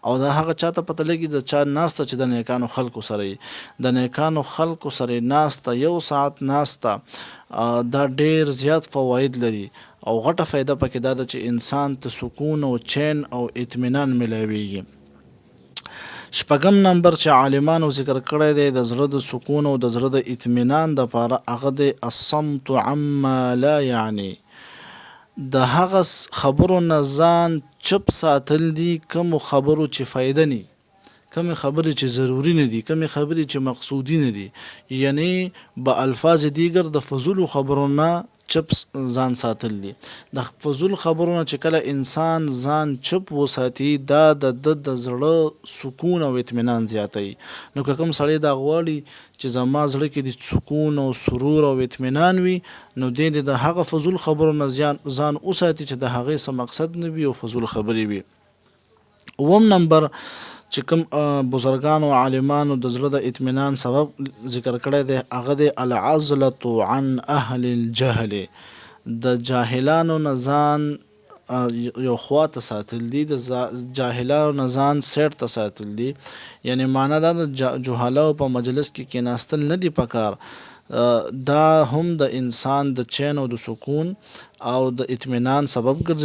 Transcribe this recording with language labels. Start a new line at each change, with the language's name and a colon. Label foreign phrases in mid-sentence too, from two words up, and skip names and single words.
Pashto: او دا هغه چاته پته لګي د چا ناسته چې د نیکانو خلکو سره، د نیکانو خلکو سره ناسته، یو ساعت ناسته دا ډیر زیات فواید لري او غټه فایده پکې دا ده چې انسان ته سکون او چین او اطمینان ملاویږي. شپږم نمبر چې عالمانو ذکر کړی دی د زړه د سکون او د زړه د اطمینان دپاره هغه دی
Arabic: الصمت عما لا یعنی،
Pashto: د هغه خبرو نه ځان چپ ساتل دي کوم خبرو چې فایده نه، کمی خبرې چې ضروری نه دي، کمی خبرې چې مقصودی نه دي، یعنی
Persian: با الفاظ دیگر
Pashto: د فضول خبرونه چپ ځان ساتل دي. د فضول خبرونه چې کله انسان ځان چپ وساتي دا د زړه سکون او اطمینان زیاتوي. نو که کوم سړی دا غواړي چې زما زړه کې د سکون او سرور او اطمینان وي، نو د هغه فضول خبرونه ځان وساتي چې د هغې څه مقصد نه وي او فضول خبرې وي. اووم نمبر چې کوم بزرګانو عالمانو د زړه د اطمینان سبب ذکر کړی دی هغه د
Arabic: العزلة عن اهل الجهل،
Pashto: د جاهلانو نه ځان یو خواته ساتل دي، د جاهلانو نه ځان سیټ ته ساتل دي. یعنی معنا دا د جهالو په مجلس کې کېناستل نه دي پکار، دا هم د انسان د چین او د سکون او د اطمینان سبب ګرځي.